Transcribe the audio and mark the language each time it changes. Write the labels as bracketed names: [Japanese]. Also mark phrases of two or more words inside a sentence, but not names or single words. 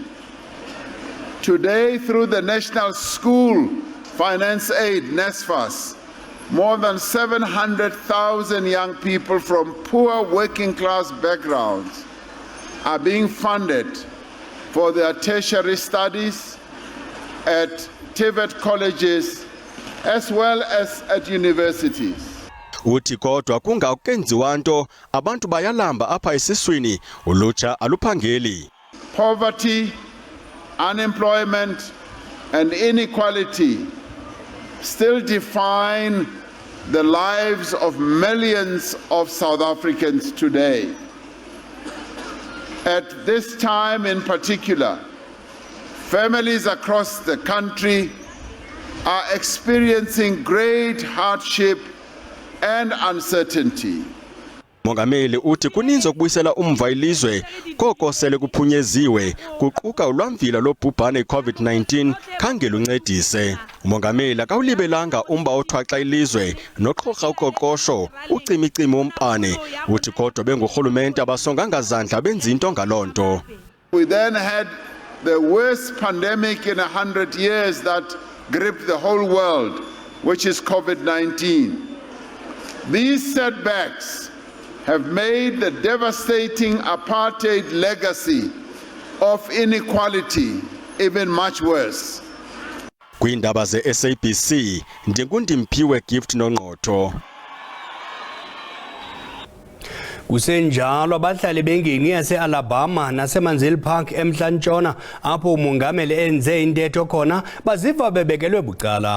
[English] Today, through the National School Finance Aid, NSFAS, more than 700,000 young people from poor working class backgrounds are being funded for their tertiary studies at TVET colleges as well as at universities. [Xhosa] Uthi kodwa kungakenziwa nto abantu bayalamba apha esiswini ulutsha aluphangeli. [English] Poverty, unemployment, and inequality still define the lives of millions of South Africans today. At this time in particular, families across the country are experiencing great hardship and uncertainty. [Xhosa] Mongameli uthi kuninzi ukubuyisela umva ilizwe koko sele kuphunyeziwe kuquka ulwamvila lobhubhane iCovid-19 khange luncedise. Umongameli akawulibelanga umba othwaxa ilizwe noqhoqa uqoqosho ucimicimi wompane uthi kodwa bengurhulumente abasonganga zandla benza into ngalonto. [English] We then had the worst pandemic in 100 years that gripped the whole world, which is COVID-19. These setbacks have made the devastating apartheid legacy of inequality even much worse. [Xhosa] Iindaba SABC ndingundimpiwe Gift noNqotho. Kusenjalo abahlali bengingqi yase-Alabama naseManzini Park eMntla-Ntshona apho umongameli enze intetho khona baziva bebekelwe bucala.